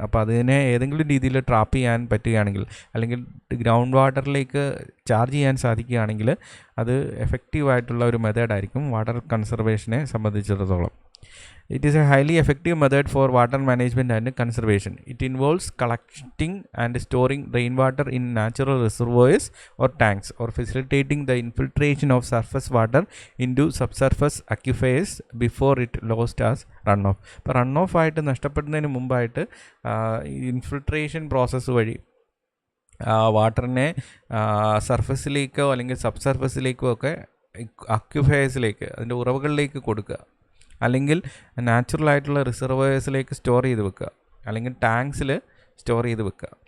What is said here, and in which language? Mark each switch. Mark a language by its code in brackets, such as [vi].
[ml] അപ്പോൾ അതിനെ ഏതെങ്കിലും രീതിയിൽ ട്രാപ്പ് ചെയ്യാൻ പറ്റുകയാണെങ്കിൽ അല്ലെങ്കിൽ ഗ്രൗണ്ട് വാട്ടറിലേക്ക് ചാർജ് ചെയ്യാൻ സാധിക്കുകയാണെങ്കിൽ അത് എഫക്റ്റീവായിട്ടുള്ള ഒരു മെത്തേഡായിരിക്കും വാട്ടർ കൺസർവേഷനെ സംബന്ധിച്ചിടത്തോളം. [en] It is a highly effective method for water management and conservation. It involves collecting and storing rainwater in natural reservoirs or tanks, or facilitating the infiltration of surface water into subsurface aquifers before it lost as runoff. [ml] ഇപ്പോൾ run off ആയിട്ട് നഷ്ടപ്പെടുന്നതിന് മുമ്പായിട്ട് infiltration process വഴി വാട്ടറിനെ സർഫസിലേക്കോ അല്ലെങ്കിൽ sub സർഫസിലേക്കോ ഒക്കെ അക്യുഫയേഴ്സിലേക്ക് അതിൻ്റെ ഉറവുകളിലേക്ക് കൊടുക്കുക, അല്ലെങ്കിൽ നാച്ചുറലായിട്ടുള്ള റിസർവോയേഴ്സിലേക്ക് store ചെയ്ത് വെക്കുക, അല്ലെങ്കിൽ ടാങ്ക്സിൽ സ്റ്റോർ ചെയ്ത് വെക്കുക.